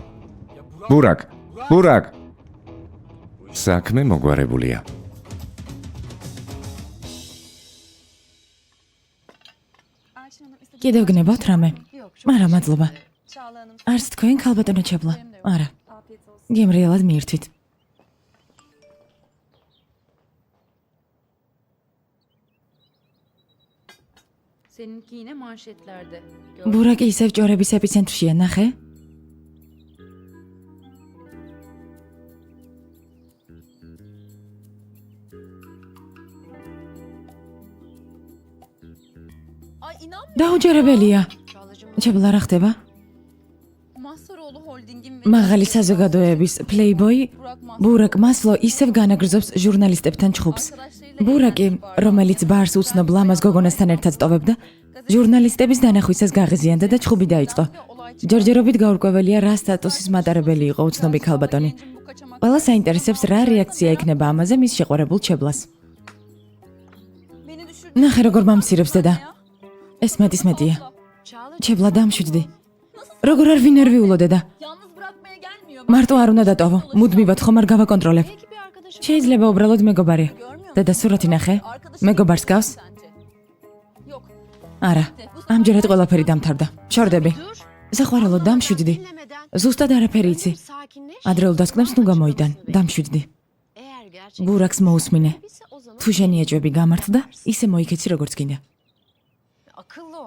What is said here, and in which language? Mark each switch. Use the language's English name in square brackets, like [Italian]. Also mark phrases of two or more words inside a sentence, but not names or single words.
[Georgian] ბურაკ. საქმე მოგვარებულია. კიდევ გნებავთ რამე? არა, მადლობა. არც თქვენ ქალბატონო ჩებლა. არა. გემრიელად მიირთვით. [Turkish] Seninki yine manşetlerde. [Georgian] ბურაკი ისევ ჭორების ეპიცენტრშია, ნახე? [Turkish] Ay inanmıyorum. [Georgian] დაუჯერებელია. Çağlacığım, ჩებლა რა ხდება? [Turkish] Mazharoğlu Holding'in ve [Georgian] მაღალი საზოგადოების Playboy ბურაკ მასლო ისევ განაგრძობს ჟურნალისტებთან ჩხუბს. ბურაკი, რომელიც ბარს უცნობ ლამაზ გოგონასთან ერთად ტოვებდა, ჟურნალისტების დანახვისას გაღიზიანდა და ჩხუბი დაიწყო. ჯერჯერობით გაურკვეველია, რა სტატუსის მატარებელი იყო უცნობი ქალბატონი. ყველა საინტერესებს, რა რეაქცია ექნება ამაზე მის შეყვარებულ ჩებლას. [Turkish] beni düşür. [Georgian] ნახე როგორ მომცირებს დედა. ეს მეტია. Çağla ჩებლა დამშვიდდი. როგორ არ ვინერვიულო დედა. [Turkish] yalnız bırakmaya gelmiyor. [Georgian] მარტო არ უნდა დატოვო. მუდმივად ხომ არ გავაკონტროლებ. [Turkish] Belki bir arkadaşım [Georgian] შეიძლება უბრალოდ მეგობარია. დედა სურათი ნახე. მეგობარს გავს? yok. არა. ამჯერად ყველაფერი დამთავრდა. შორდები. საყვარელო დამშვიდდი. ზუსტად არაფერი იცი. ადრეულ დასკვნებს ნუ გამოიდან. დამშვიდდი. [Turkish] Eğer gerçekten [Georgian] ბურაკს მოусმინე. [Turkish] ise o zaman [Georgian] თუ შენი ეჭვები გამართდა, ისე მოიქეცი როგორც გინდა. [Turkish] akıllı ol.